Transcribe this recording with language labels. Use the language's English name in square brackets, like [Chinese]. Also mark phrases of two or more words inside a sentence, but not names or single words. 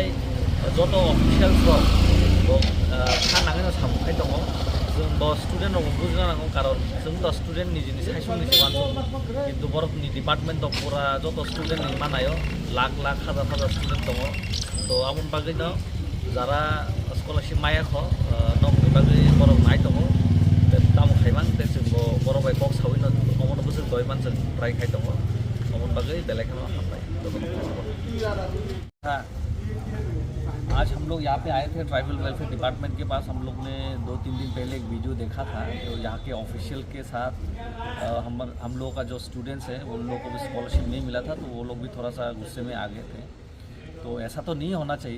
[Kok Borok] जत अफिसियल्स रग खानाङैनो सामुखाय दङ जों स्टुडेन्ट रग बुजिनांगौ कारण जों दा स्टुडेन्ट निजिनि साइसनि सेबान किन्तु बर'नि डिपार्टमेन्ट दं पुरा जत स्टुडेन्ट नि मानायो लाख हाजार स्टुडेन्ट दङ तो आमन बागैनो जारा स्कलारशिप मायाखो नमनि बागै बर' नाय दङ तामु खाइमान ते जों बर' बाय बक्स हाविनो अमन बोसोर दयमान जों ट्राइ खाइ दङ अमन बागै बेलेखनो हामबाय [Hindi] आज हम लोग यहाँ पे आए थे [English] Tribal Welfare Department [Hindi] के पास हम लोग ने 2-3 दिन पहले एक वीडियो देखा था तो यहाँ के ऑफिशियल के साथ हम लोगों का जो स्टूडेंट्स हैं उन लोगों को भी स्कॉलरशिप नहीं मिला था तो वो लोग भी थोड़ा सा गुस्से में आ गए थे तो ऐसा तो नहीं होना चाहिए